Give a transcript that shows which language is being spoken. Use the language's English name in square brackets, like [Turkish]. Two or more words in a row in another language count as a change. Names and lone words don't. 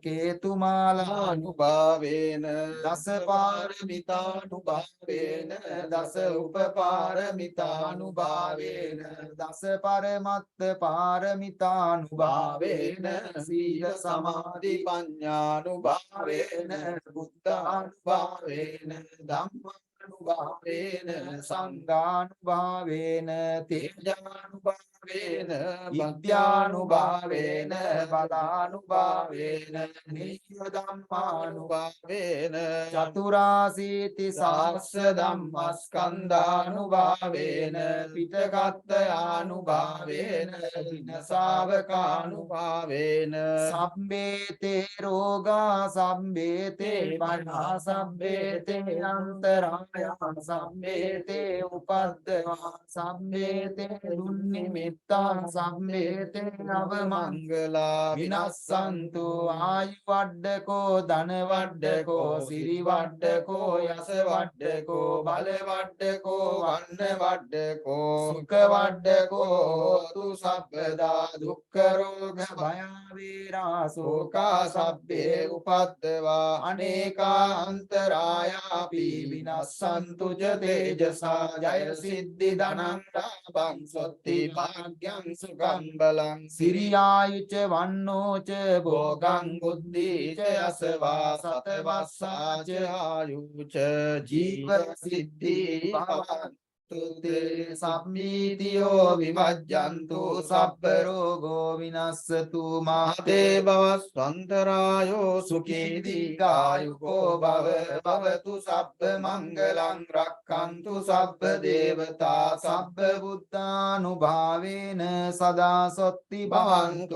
[Pali] කේතුමාලානුභාවේන දස පාරමිතානුභාවේන දස උපපාරමිතානුභාවේන දස පරමත්ත පාරමිතානුභාවේන සීල සමාධි පඤ්ඤානුභාවේන බුද්ධානුභාවේන ධම්මානුභාවේන සංඝානුභාවේන තේජානුභාවේන විද්‍යානුභාවේන බලානුභාවේන නිත්‍ය ධම්මානුභාවේන චතුරාසීති සහස්ස ධම්මස්කන්ධානුභාවේන පිටකත්ථයානුභාවේන විනසාවකානුභාවේන සම්බේතේ රෝගා සම්බේතේ පණා සම්බේතේ අන්තරායං සම්බේතේ උපද්දවා සම්බේතේ දුන්නිමිත්තා සම්බේතේ අවමංගලා විනස්සන්තු ආයු වඩ්ඩකෝ ධන වඩ්ඩකෝ සිරි වඩ්ඩකෝ යස වඩ්ඩකෝ බල වඩ්ඩකෝ වන්න වඩ්ඩකෝ සුඛ වඩ්ඩකෝ තු සබ්බදා දුක්ඛ රෝග භය වේරා සෝකා සබ්බේ උපද්දවා අනේකා අන්තරායාපි විනස්සන්තු ච තේජසා ජය සිද්ධි ධනං ලාභං සොත්ති භාග්‍යං සුඛං බලං සිරියායුච වන්නෝච භෝගං බුද්ධිච යසවා සතවස්සාච ආයුච ජීව සිද්ධි භවං තුතේ සම්මීතියෝ විමජ්ජන්තු සබ්බ රෝගෝ විනස්සතු මහතේ භවස්වන්තරායෝ සුඛී දීඝායුකෝ භව භවතු සබ්බ මංගලං රක්ඛන්තු සබ්බ දේවතා සබ්බ බුද්ධානුභාවේන සදා සොත්ති භවන්තු